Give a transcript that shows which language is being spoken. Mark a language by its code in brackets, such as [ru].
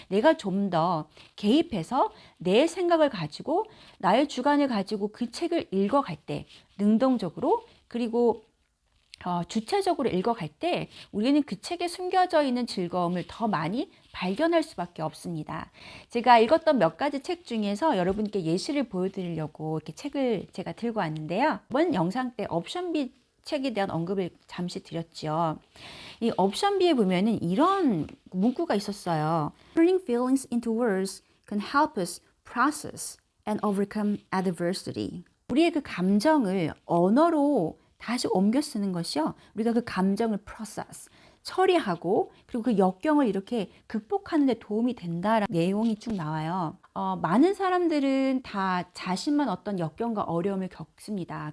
[ko] 내가 좀 더 개입해서 내 생각을 가지고 나의 주관을 가지고 그 책을 읽어갈 때 능동적으로 그리고 주체적으로 읽어갈 때 우리는 그 책에 숨겨져 있는 즐거움을 더 많이 발견할 수밖에 없습니다. 제가 읽었던 몇 가지 책 중에서 여러분께 예시를 보여드리려고 이렇게 책을 제가 들고 왔는데요. 이번 영상 때 옵션 B 책에 대한 언급을 잠시 드렸죠. 이 옵션 B에 보면은 이런 문구가 있었어요. [en] Turning feelings into words can help us process and overcome adversity. [ko] 우리의 그 감정을 언어로 다시 옮겨 쓰는 것이요. 우리가 그 감정을 process, 처리하고 그리고 그 역경을 이렇게 극복하는 데 도움이 된다라는 내용이 쭉 나와요. 많은 사람들은 다 자신만 어떤 역경과 어려움을 겪습니다.